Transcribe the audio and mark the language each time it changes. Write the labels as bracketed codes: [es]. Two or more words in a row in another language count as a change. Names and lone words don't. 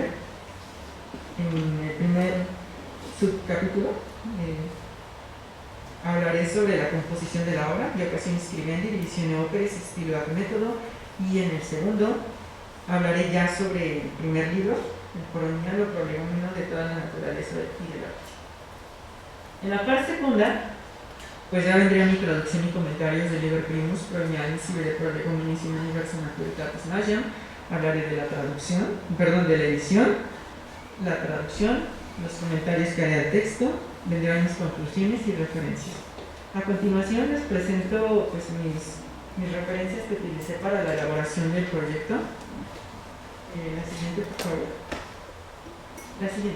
[es] En el primer subcapítulo hablaré sobre la composición de la obra, Vocationis Scribendi, Divisione Operis, Estilo ad Método. Y en el segundo hablaré ya sobre el primer libro, el Coronial o Prolegómeno de toda la naturaleza y del arte. En la parte segunda, pues ya vendría mi traducción y comentarios del Liber Primus, Proemialis y de Prolegominis in Universum Naturalitatis Magna. Hablaré de la de la edición, la traducción, los comentarios que haré al texto, vendrán mis conclusiones y referencias. A continuación les presento pues, mis referencias que utilicé para la elaboración del proyecto. La siguiente, por favor. La siguiente.